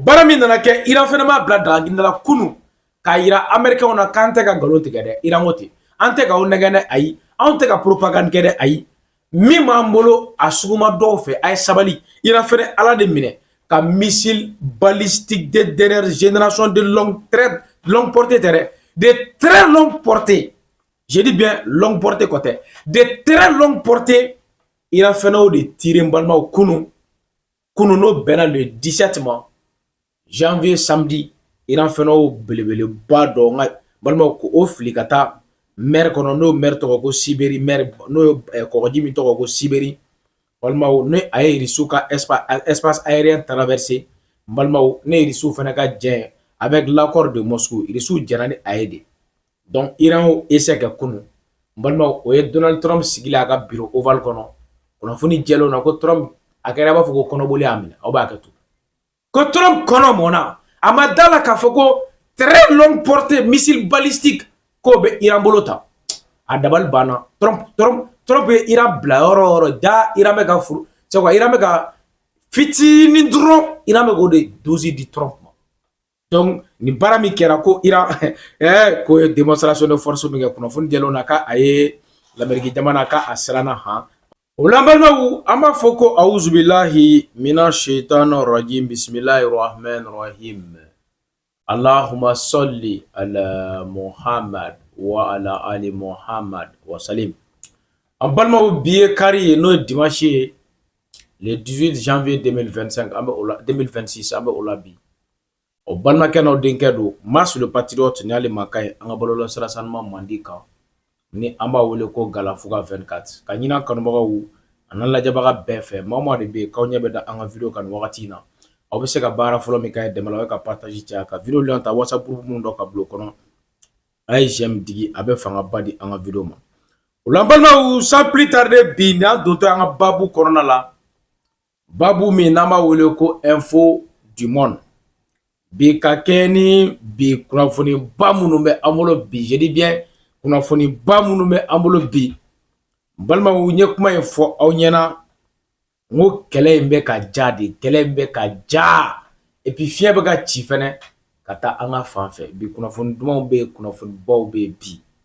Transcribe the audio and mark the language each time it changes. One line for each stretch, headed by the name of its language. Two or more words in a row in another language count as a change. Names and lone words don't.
Bambara: bara min nana kɛ Iran fɛnɛ ma bila dagagindi la kunu k'a yira américain na k'an tɛ ka nkalon tigɛ dɛ Iran ko ten an tɛ ka o nɛgɛ dɛ ayi an tɛ ka propagande kɛ dɛ ayi min b'an bolo a suguma dɔw fɛ a ye sabali Iran fɛnɛ ala de minɛ ka
French: missile balistique de dernière génération de très longue portée
Bambara: tɛ dɛ
French: de très longue portée je dis bien longue portée
Bambara: kɔ tɛ
French: de très longue portée
Bambara: Iran fɛnɛ o de tiré n balimaw kunu n'o bɛnna le 17 ma janvier samedi Iran fɛnɛ o belebeleba dɔ n ka balimaw ko o fili ka taa mer kɔnɔ n'o mer tɔgɔ ko Sibérie mer n'o kɔgɔji min tɔgɔ ko Sibérie balimaw ne a ye Russe ka
French: espace aérien traversé
Bambara: balimaw ne Russe fɛnɛ ka jɛn
French: avec l'accord de Moscou
Bambara: Russe jɛnna ni a ye de donc Iran o essai kɛ kunu balimaw o ye Donald Trump sigila a ka
French: bureau ovale
Bambara: kɔnɔ kunnafoni jɛlenw na ko Trump a kɛra b'a fɔ ko kɔnɔboli y'a minɛ aw b'a kɛ to ko Trump kɔnɔ mɔnna a ma da la k'a fɔ ko
French: très longue portée missile balistique
Bambara: k'o bɛ Iran bolo ta a dabali banna Trump ye Iran bila yɔrɔ o yɔrɔ ja Iran bɛ ka furu
French: c'est quoi
Bambara: Iran bɛ ka fitinin dɔrɔn Iran bɛ k'o de dosi di Trump ma donc ni baara min kɛra ko Iran ko ye
French: démonstration de force
Bambara: min kɛ kunnafoni jɛlenw na k'a ye l'Amérique jamana k'a siranna han o la balimaw an b'a fɔ ko
Arabic: أعوذ بالله من الشيطان الرجيم بسم الله الرحمن الرحيم اللهم صل على محمد وعلى آل محمد وسلم.
Bambara: En balimaw bi ye kari ye n'o ye dimanche ye le 18 janvier 2025 an bɛ o la 2026 an bɛ o la bi. O balimakɛ n'aw denkɛ don Mars le patriote ni ale man kaɲi an ka balolɔ sira sanuman mandi kan ni an b'a wele ko Galafuga 24 ka ɲini an kanubagaw an'an lajɛbaga bɛɛ fɛ maa o maa de bɛ yen k'aw ɲɛ bɛ da an ka video kan nin wagati in na aw bɛ se ka baara fɔlɔ min kɛ dɛmɛ la o ye ka partage caya ka video lien ta WhatsApp groupe mun dɔ ka bila o kɔnɔ a ye j'aime digi a bɛ fanga ba di an ka video ma o la n balimaw
French: sans plus tarder
Bambara: bi ni an dontɔ an ka babu kɔnɔna la babu min n'an b'a wele ko
French: info du monde
Bambara: bi ka kɛ ni bi kunnafoni ba minnu bɛ an bolo bi
French: je dis bien
Bambara: kunnafoni ba minnu bɛ an bolo bi balimaw n ye kuma in fɔ aw ɲɛna n ko kɛlɛ in bɛ ka ja de kɛlɛ in bɛ ka ja
French: et puis
Bambara: fiɲɛ bɛ ka ci fɛnɛ ka taa an ka fan fɛ bi kunnafoni dumanw bɛ yen kunnafoni baw bɛ yen bi